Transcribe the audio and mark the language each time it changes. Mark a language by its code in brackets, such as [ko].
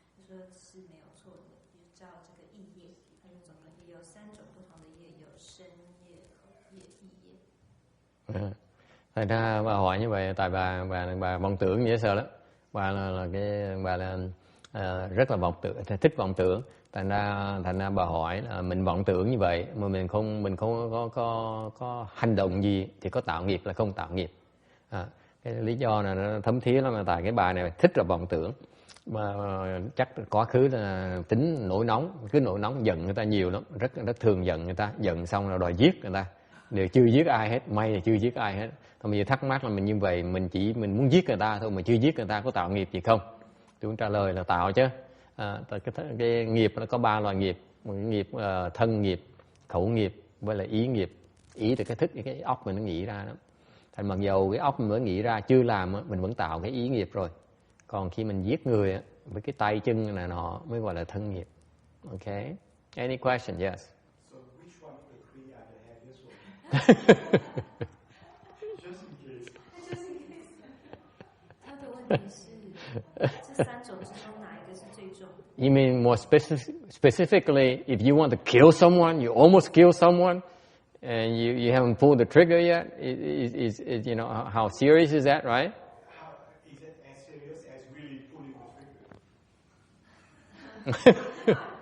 [zh] 就说是没有错的，就照这个意业，他就总共也有3种不同的业，有身业、口业、意业。 [vi] Thành ra bà hỏi như vậy tại bà vọng tưởng dễ sợ lắm. Bà là rất là vọng tưởng, thích vọng tưởng. Thành ra bà hỏi là mình vọng tưởng như vậy mà mình không có hành động gì thì có tạo nghiệp là không tạo nghiệp. Cái lý do là nó thấm thía lắm, là tại cái bà này thích là vọng tưởng. Mà chắc quá khứ là tính nổi nóng, cứ nổi nóng giận người ta nhiều lắm, rất thường giận người ta, giận xong là đòi giết người ta. Đều chưa giết ai hết, may là chưa giết ai hết. Thôi bây giờ thắc mắc là mình như vậy, mình muốn giết người ta thôi mà chưa giết người ta, có tạo nghiệp gì không? Tôi cũng trả lời là tạo chứ. Cái nghiệp nó có 3 loại nghiệp, một cái nghiệp thân nghiệp, khẩu nghiệp với lại ý nghiệp. Ý thì cái thức cái óc mình nó nghĩ ra đó. Thành mặc dầu cái óc mình mới nghĩ ra chưa làm mình vẫn tạo cái ý nghiệp rồi. Còn khi mình giết người với cái tay chân này nọ mới gọi là thân nghiệp. [en] Okay. Any question? Yes. So which one of the 3 are the heaviest one? Just in case. [zh] 他的问题是这3种之中哪一个是最重的？ [en] You mean more specifically, if you want to kill someone, you almost kill someone, and you haven't pulled the trigger yet? Is you know how serious is that, right? How, is it as serious as really pulling the trigger?